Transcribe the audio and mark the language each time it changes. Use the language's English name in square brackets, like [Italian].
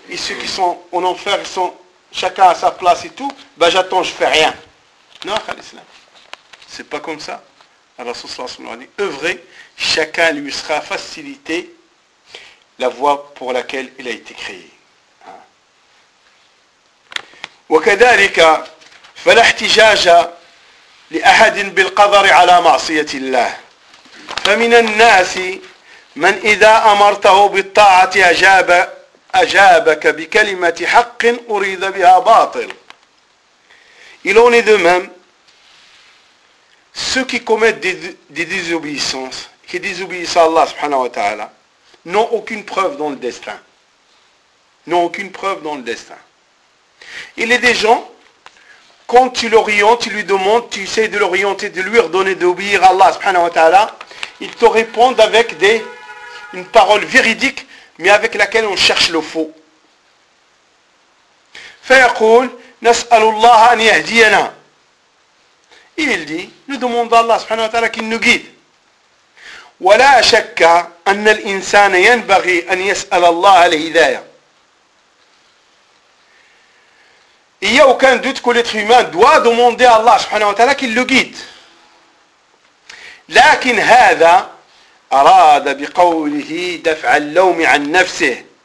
[French] Et ceux qui sont en enfer, ils sont chacun à sa place et tout. Ben, j'attends, je ne fais rien. Non, Khalislam. C'est pas comme ça. Alors, ce soir, on leur dit, œuvrez, chacun lui sera facilité la voie pour laquelle il a été créé. [Arabic] وكذلك فلا احتجاج لأحد بالقدر على معصية الله. فمن الناس من إذا أمرته بالطاعة أجابك بكلمة حق أريد بها باطل. [French] Il en est de même. Ceux qui commettent des désobéissances, qui désobéissent à Allah subhanahu wa ta'ala, n'ont aucune preuve dans le destin. N'ont aucune preuve dans le destin. Il est des gens, quand tu l'orientes, tu lui demandes, tu essaies de l'orienter, de lui redonner d'obéir à Allah subhanahu wa ta'ala, ils te répondent avec une parole véridique, mais avec laquelle on cherche le faux. [Arabic] فيقول نسأل الله أن يهدينا. [French] Et il dit, nous demandons à Allah subhanahu wa ta'ala qu'il nous guide. [Arabic] ولا شك أن الإنسان ينبغي أن يسأل الله الهداية. [French] Il n'y a aucun doute que l'être humain doit demander à Allah subhanahu wa ta'ala qu'il le guide. [Arabic] لكن هذا أراد بقوله دفع اللوم عن نفسه.